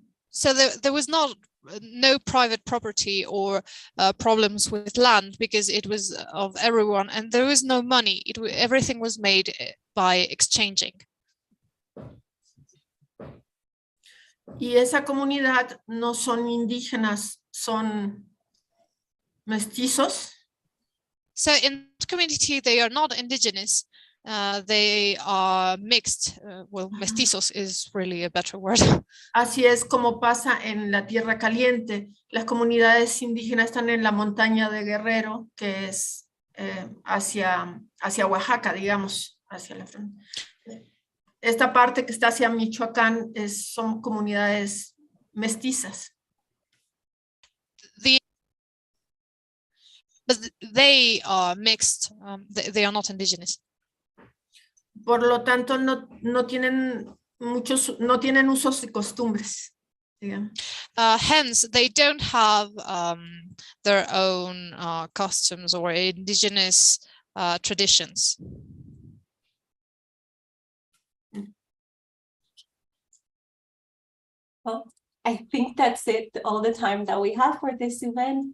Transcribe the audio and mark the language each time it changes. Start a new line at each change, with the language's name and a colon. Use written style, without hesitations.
English: So there was no private property or problems with land because it was of everyone, and there was no money. Everything was made by exchanging.
Spanish: Y esa comunidad no son indígenas, son mestizos.
English: So in the community, they are not indigenous. They are mixed. Well, mestizos is really a better word.
Spanish: Así es como pasa en la Tierra Caliente. Las comunidades indígenas están en la montaña de Guerrero, que es hacia Oaxaca, digamos, hacia la frontera. Esta parte que está hacia Michoacán son comunidades mestizas.
English: But they are mixed. They are not indigenous.
Spanish: Por lo tanto, no tienen usos y costumbres.
English: Hence, they don't have their own customs or indigenous traditions. Well, I think that's it, all the time that we have for this event.